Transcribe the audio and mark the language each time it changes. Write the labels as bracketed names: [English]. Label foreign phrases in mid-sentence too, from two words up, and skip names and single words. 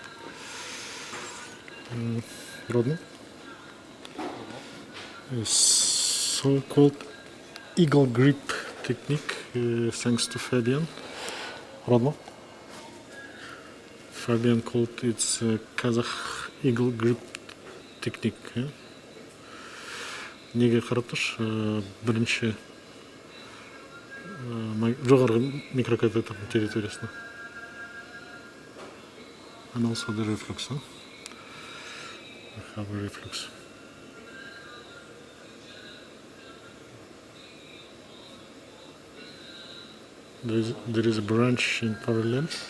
[English] Rodno is so-called eagle grip technique, thanks to Fabian. Rodno. Fabian called it Kazakh eagle grip technique. [Kazakh] Неге қарап тұршы, бірінші жоғарғы микрокатетердің территориясына. [English] And also the reflux. I have a reflux. There is a branch in parallel.